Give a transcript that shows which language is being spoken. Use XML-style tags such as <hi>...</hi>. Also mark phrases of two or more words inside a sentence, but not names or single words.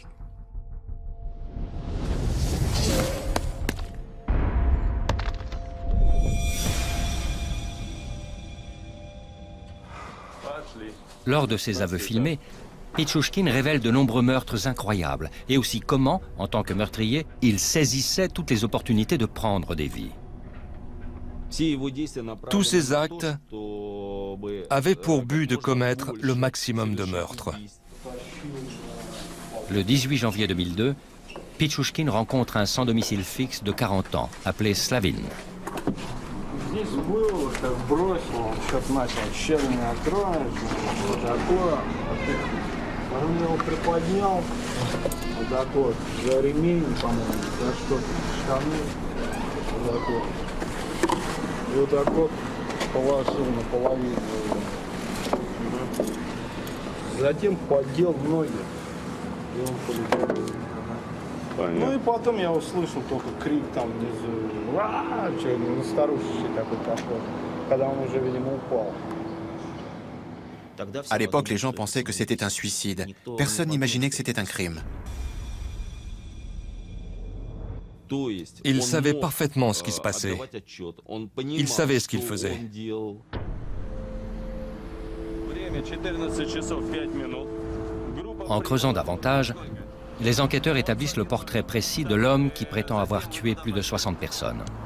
<fr>Lors de ses aveux filmés, Pichouchkine révèle de nombreux meurtres incroyables et aussi comment, en tant que meurtrier, il saisissait toutes les opportunités de prendre des vies. Tous ces actes avaient pour but de commettre le maximum de meurtres. Le 18 janvier 2002, Pichouchkine rencontre un sans domicile fixe de 40 ans, appelé Slavin.</fr> <ru>Здесь был, так бросил, что-то начал щелкать, откроешь, вот такое. Он его приподнял, вот так вот, за ремень, по-моему, за что-то, штаны, вот так вот. И вот так вот положил наполовину его. Затем поддел ноги, и он полетел. Ну и потом я услышал только крик там внизу, старушечий такой пошел, когда он уже, видимо, упал.</ru> <fr>À l'époque, les gens pensaient que c'était un suicide. Personne n'imaginait que c'était un crime. Il savait parfaitement ce qui se passait. Il savait ce qu'il faisait. En creusant davantage, les enquêteurs établissent le portrait précis de l'homme qui prétend avoir tué plus de 60 personnes.</fr>